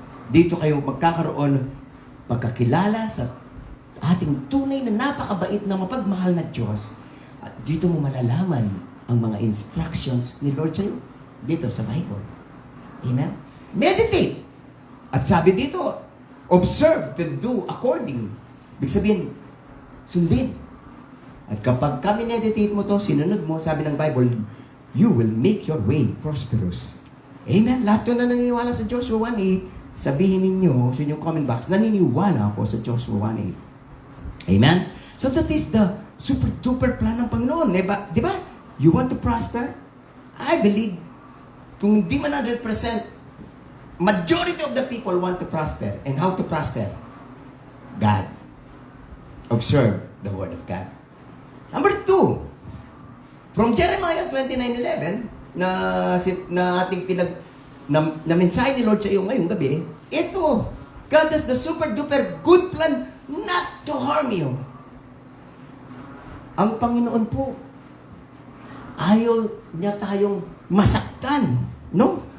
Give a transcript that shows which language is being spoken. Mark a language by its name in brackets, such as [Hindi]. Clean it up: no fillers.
[Filipino] Dito kayo magkakaroon pagkakilala sa ating tunay na napakabait na mapagmahal na Diyos. At dito mo malalaman ang mga instructions ni Lord sa iyo dito sa Bible. [English] Amen? Meditate. [Filipino] At sabi dito, [English] observe to do according. [Filipino] Ibig sabihin, sundin. At kapag meditate mo to, sinunod mo, sabi ng Bible, [English] you will make your way prosperous. [Filipino] Amen? Lahat ko na naniniwala sa Joshua 1:8, sabihin ninyo sa inyong comment box, naniniwala ako sa Joshua 1:8. Amen? [English] So that is the super duper plan [Filipino] ng Panginoon. Di ba? [English] You want to prosper? I believe, [Filipino] kung hindi man [English] 100%, majority of the people want to prosper. And how to prosper? God. Observe the Word of God. [Filipino] Number 2, from Jeremiah 29:11, na ating na mensahe ni Lord sa iyo ngayong gabi, ito, [English] God has the super duper good plan not to harm you. [Filipino] Ang Panginoon po, ayaw niya tayong masaktan, no?